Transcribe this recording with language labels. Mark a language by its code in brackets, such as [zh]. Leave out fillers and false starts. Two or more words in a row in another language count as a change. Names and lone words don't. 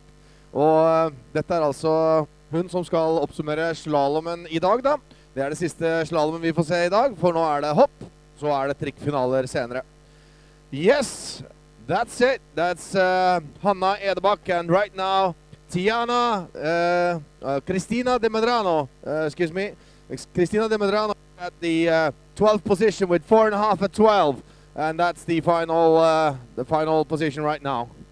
[no] Og dette er altså hun som skal oppsummere slalomen i dag da. Det er det siste slalomen vi får se i dag, for nå er det hopp, så er det trikkfinaler senere. [en] Yes, that's it. That's Hanna Ederbach, and right now Tiana, Cristina De Medrano, excuse me, Cristina De Medrano at the 12th position with 4.5 at 12, and that's the final position right now.